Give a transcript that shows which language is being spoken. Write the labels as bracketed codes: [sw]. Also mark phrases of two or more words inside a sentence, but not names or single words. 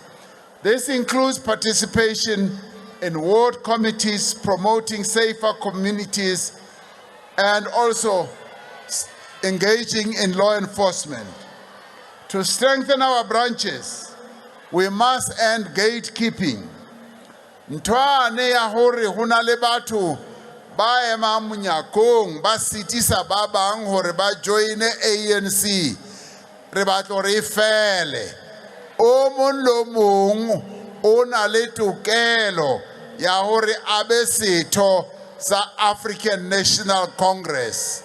[en] This includes participation in ward committees, promoting safer communities, and also engaging in law enforcement. To strengthen our branches, we must end gatekeeping. [st] Ntwane ya hore hona le batho ba ema Mangaung ba sitisa ba bang hore ba join ANC, re batlo re fele. O mong lo mong o na le tokelo ya hore abe setho sa African National Congress.